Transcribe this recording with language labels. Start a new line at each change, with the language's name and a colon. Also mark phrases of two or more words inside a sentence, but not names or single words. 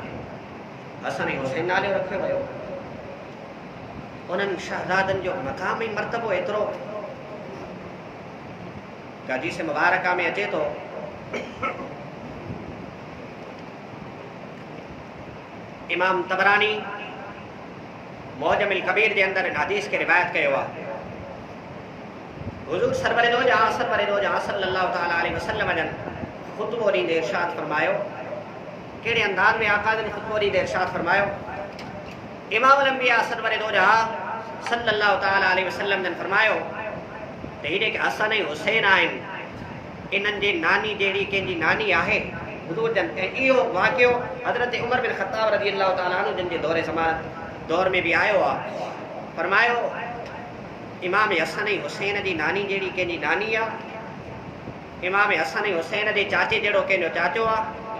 Sindhi: हसन ऐं हुसैन नालो रखियो वियो। उन्हनि शहज़ादनि जो मक़ाम ऐं मर्तबो एतिरो हदीस मुबारका में अचे थो, इमाम तबरानी मौजमुल कबीर जे अंदरि हदीस खे रिवायत कयो आहे। हुज़ूर सरवरे दो जहां
Arabic: صلى الله تعالى عليه وسلم
Sindhi: जन ख़ुतबो ॾींदे इरशाद फरमायो, कहिड़े अंदाज़ में आका जन ख़ुतबो ॾींदे इरशाद फरमायो, इमाम अल-अंबिया सरवरे दो जहां
Arabic: صلى الله تعالى عليه وسلم
Sindhi: जन फरमायो त हीअ जेके हसन ऐं हुसैन आहिनि, इन्हनि जे नानी जहिड़ी कंहिंजी नानी आहे हुज़ूर जन। ऐं इहो वाक़ियो हज़रत उमर बिन ख़त्ताब
Arabic: رضي الله تعالى عنه
Sindhi: जन जे दौर में बि आयो आहे। फरमायो इमाम हसन ऐं हुसैन जी नानी जहिड़ी कंहिंजी नानी आहे, इमाम हसन ऐं हुसैन जे चाचे जहिड़ो कंहिंजो चाचो आहे।